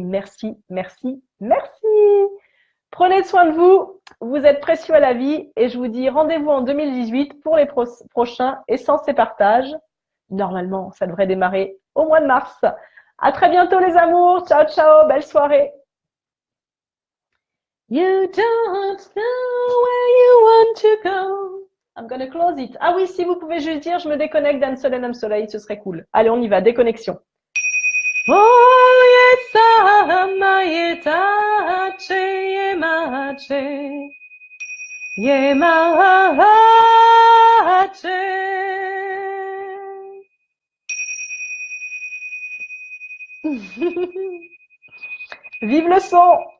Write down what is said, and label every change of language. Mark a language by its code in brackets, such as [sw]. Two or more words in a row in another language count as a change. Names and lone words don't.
[fr] Et merci, merci, merci. Prenez soin de vous. vous êtes précieux à la vie et je vous dis rendez-vous en 2018 pour les prochains Essence et Partage. Normalement, ça devrait démarrer au mois de mars. À très bientôt les amours. Ciao, ciao. Belle soirée. [en] You don't know where you want to go. I'm gonna close it. [fr] Ah oui, si vous pouvez juste dire je me déconnecte d'Anne Solène Âme Soleil, ce serait cool. Allez, on y va, déconnexion. Oh yesama yetache yemache yemache. Vive le son.